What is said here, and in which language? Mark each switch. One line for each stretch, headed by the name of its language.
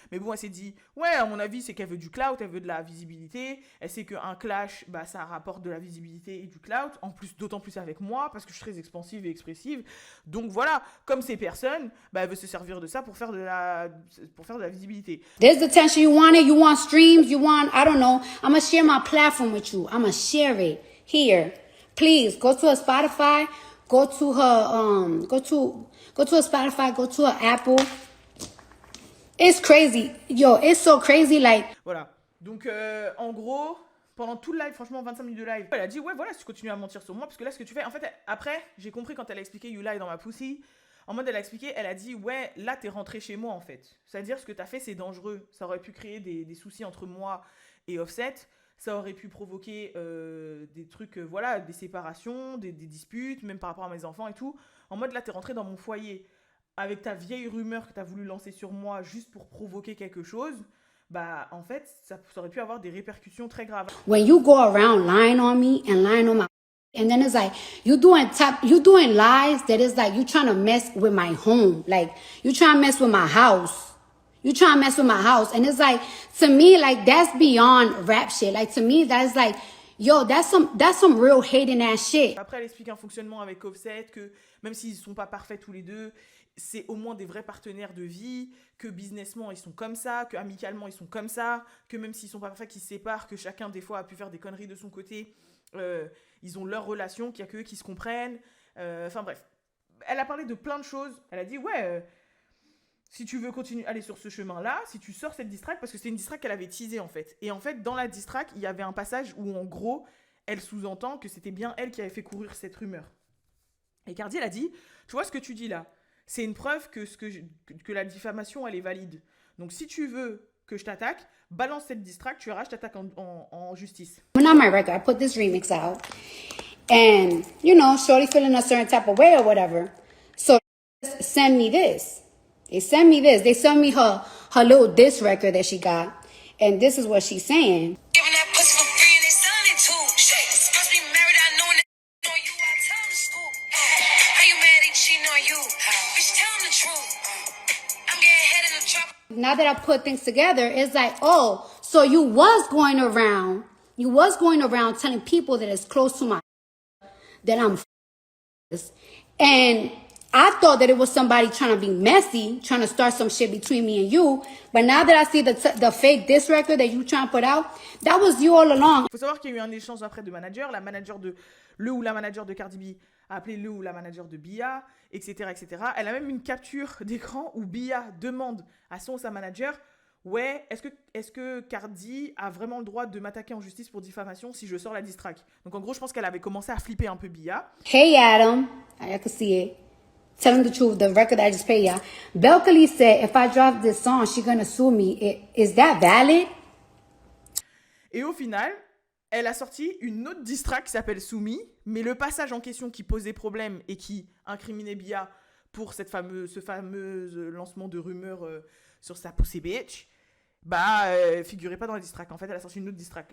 French: Mais bon, elle s'est dit, ouais, à mon avis, c'est qu'elle veut du clout, elle veut de la visibilité. Elle sait qu'un clash, bah, ça rapporte de la visibilité et du clout. En plus, d'autant plus avec moi, parce que je suis très expansive et expressive. Donc voilà, comme ces personnes, bah, elle veut se servir de ça pour faire de la visibilité.
English: There's the attention you wanted. You want streams. You want, I don't know. I'm going to share my platform with you. I'm going to share it here. Please go to her Spotify. Go to her, go to her Spotify. Go to her Apple. It's crazy. Yo, it's so crazy, like...
French: Voilà. Donc, en gros, pendant tout le live, franchement, 25 minutes de live, elle a dit, ouais, voilà, si tu continues à mentir sur moi, parce que là, ce que tu fais... En fait, après, j'ai compris quand elle a expliqué
English: You Lie
French: dans ma pussy, en mode, elle a expliqué, elle a dit, ouais, là, t'es rentré chez moi, en fait. C'est-à-dire, ce que t'as fait, c'est dangereux. Ça aurait pu créer des soucis entre moi et Offset. Ça aurait pu provoquer des trucs, voilà, des séparations, des disputes, même par rapport à mes enfants et tout. En mode, là, t'es rentré dans mon foyer. Avec ta vieille rumeur que tu as voulu lancer sur moi juste pour provoquer quelque chose, bah en fait, ça aurait pu avoir des répercussions très graves.
English: When you go around lying on me and lying on my... And then it's like, you doing lies that is like, you trying to mess with my home. Like, you trying to mess with my house. You trying to mess with my house. And it's like, to me, like, that's beyond rap shit. Like, to me, that's like, yo, that's some real hating ass shit.
French: Après, elle explique un fonctionnement avec Offset, que même s'ils ne sont pas parfaits tous les deux, c'est au moins des vrais partenaires de vie, que businessment ils sont comme ça, que amicalement ils sont comme ça, que même s'ils sont pas parfaits, qu'ils se séparent, que chacun des fois a pu faire des conneries de son côté, ils ont leur relation, qu'il y a qu'eux qui se comprennent, enfin bref. Elle a parlé de plein de choses, elle a dit ouais, si tu veux continuer à aller sur ce chemin-là, si tu sors cette diss track, parce que c'est une diss track qu'elle avait teasée en fait, et en fait dans la diss track, il y avait un passage où en gros, elle sous-entend que c'était bien elle qui avait fait courir cette rumeur. Et Cardi elle a dit, tu vois ce que tu dis là, c'est une preuve que la diffamation, elle est valide. Donc, si tu veux que je t'attaque, balance cette diss track, tu verras, je t'attaque en justice.
English: When on my record, I put this remix out. And, you know, shorty feeling a certain type of way or whatever. So, send me this. They send me this. They send me her little diss record that she got. And this is what she's saying. Giving that pussy for free and they selling it too. Shit, supposed to be married, I know that on you. I tell them to school. How you mad they cheating on you? Bitch, tell them the truth. I'm getting head in the truck. Now that I put things together, it's like, oh, so you was going around telling people that it's close to my that I'm and I thought that it was somebody trying to be messy, trying to start some shit between me and you. But now that I see the fake diss record that you trying to put out, that was you all along.
French: Il faut savoir qu'il y a eu un échange après de manager. La manager de le ou la manager de Cardi B a appelé le ou la manager de Bia, etc., etc. Elle a même une capture d'écran où Bia demande à son ou sa manager, ouais, est-ce que Cardi a vraiment le droit de m'attaquer en justice pour diffamation si je sors la diss track? Donc en gros, je pense qu'elle avait commencé à flipper un peu Bia.
English: Hey Adam, I can see it. Tell him the truth, the record I just paid y'all. Belkali said if I drop this song, she gonna sue me. Is that valid?
French: Et au final, elle a sorti une autre diss track qui s'appelle Soumi, mais le passage en question qui posait problème et qui incriminait Bia pour ce fameux lancement de rumeurs sur sa pussy bitch, figurait pas dans la diss track. En fait, elle a sorti une autre diss track.